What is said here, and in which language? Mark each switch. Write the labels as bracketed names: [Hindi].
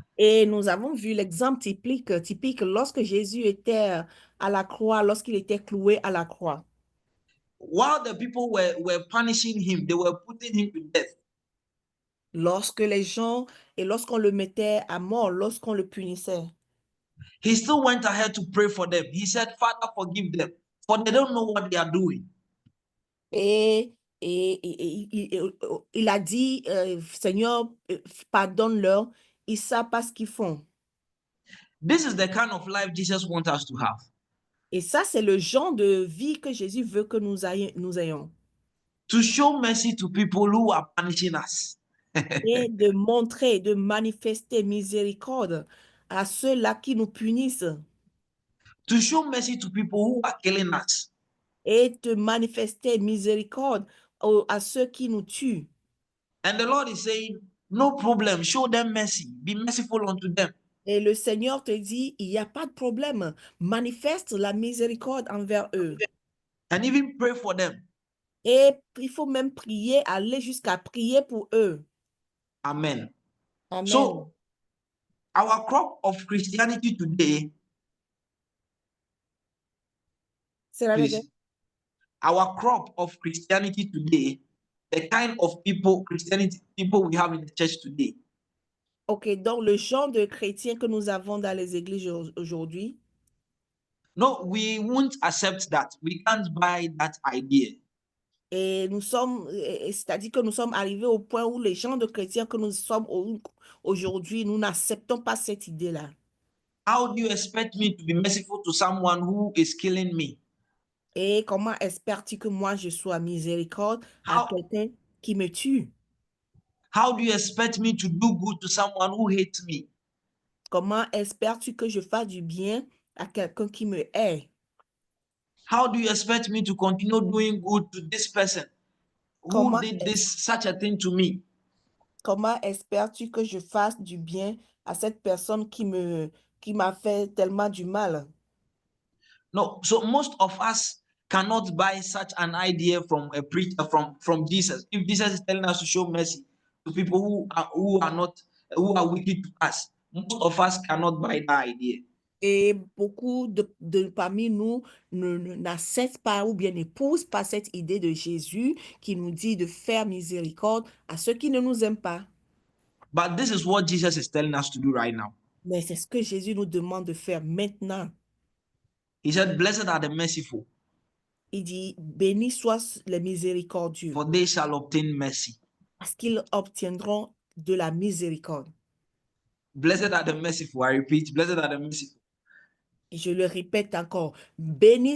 [French] Et nous avons vu l'exemple typique lorsque Jésus était à la croix, lorsqu'il était cloué à la croix. [English] While the people were punishing him, they were putting him to death. [French] Lorsque les gens, et lorsqu'on le mettait à mort, lorsqu'on le punissait, [English] He still went ahead to pray for them. He said, Father, forgive them, for they don't know what they are doing. [French] et il a dit, Seigneur, pardonne-leur, ils savent pas ce qu'ils font. [English] This is the kind of life Jesus wants us to have. [French] Et ça, c'est le genre de vie que Jésus veut que nous ayons. [English] To show mercy to people who are punishing us. [French] Et de montrer, de manifester miséricorde à ceux-là qui nous punissent. [English] To show mercy to people who are killing us. [French] Et de manifester miséricorde à ceux qui nous tuent. [English] And the Lord is saying, no problem, show them mercy. Be merciful unto them. [French] Et le Seigneur te dit, il n'y a pas de problème. Manifeste la miséricorde envers eux. [English] And even pray for them. [French] Et il faut même prier, aller jusqu'à prier pour eux. [English] Amen. [French] Amen. [English] So, our crop of Christianity today, [French] C'est la [English] please, our crop of Christianity today, the kind of Christianity people we have in the church today, [French] Ok, donc le genre de chrétiens que nous avons dans les églises aujourd'hui, [English] no, we won't accept that. We can't buy that idea. [French] et c'est-à-dire que nous sommes arrivés au point où les gens de chrétiens que nous sommes aujourd'hui, nous n'acceptons pas cette idée-là. [English] How do you expect me to be merciful to someone who is killing me? [French] Et comment espères-tu que moi je sois miséricorde à [English] How, [French] quelqu'un qui me tue? [English] how do you expect me to do good to someone who hates me? [French] Comment espères-tu que je fasse du bien à quelqu'un qui me hait? [English] How do you expect me to continue doing good to this person who [French] Comment, [English] did such a thing to me? [French] comment espères-tu que je fasse du bien à cette personne qui m'a fait tellement du mal? [English] No, so most of us cannot buy such an idea from a preacher, from Jesus. If Jesus is telling us to show mercy to people who are wicked to us, most of us cannot buy that idea. [French] Et beaucoup de parmi nous n'acceptent pas ou bien n'épousent pas cette idée de Jésus qui nous dit de faire miséricorde à ceux qui ne nous aiment pas. [English] But this is what Jesus is telling us to do right now. [French] Mais c'est ce que Jésus nous demande de faire maintenant. [English] He said, "Blessed are the merciful, [French] Il dit, bénis soient les miséricordieux, [English] for they shall obtain mercy." [French] parce qu'ils obtiendront de la miséricorde. [English] Blessed are the merciful. I repeat, blessed are the merciful, [French] Et je le répète encore, bénis